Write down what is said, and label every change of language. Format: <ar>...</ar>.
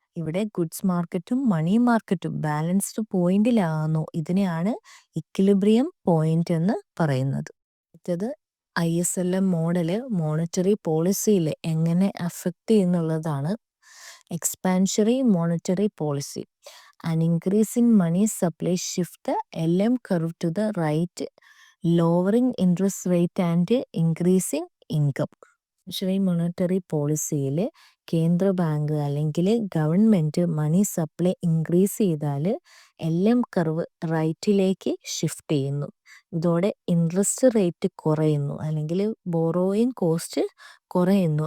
<ml>ഇവിടെ ഗുഡ്സ് മാർക്കറ്റും മണി മാർക്കറ്റും ബാലൻസ്ഡ് പോയിന്റിലാകുന്നു. ഇതിനെയാണ് ഇക്വിലിബ്രിയം പോയിന്റ് എന്ന് പറയുന്നത്. അടുത്തത് ISLM മോഡല് മോണിറ്ററി പോളിസിയിൽ എങ്ങനെ affect ചെയ്യുന്നുള്ളതാണ്.</ml> <en>Expansionary monetary policy. An increase in money supply shift the LM curve to the right, lowering interest rate and increasing income.</en> <ml>Monetary പോളിസിയിൽ കേന്ദ്ര bank അല്ലെങ്കിൽ ഗവൺമെൻറ് മണി സപ്ലൈ ഇൻക്രീസ് ചെയ്താൽ LM curve റൈറ്റിലേക്ക് shift ചെയ്യുന്നു. ഇതോടെ interest rate കുറയുന്നു അല്ലെങ്കിൽ borrowing cost കുറയുന്നു.</ml>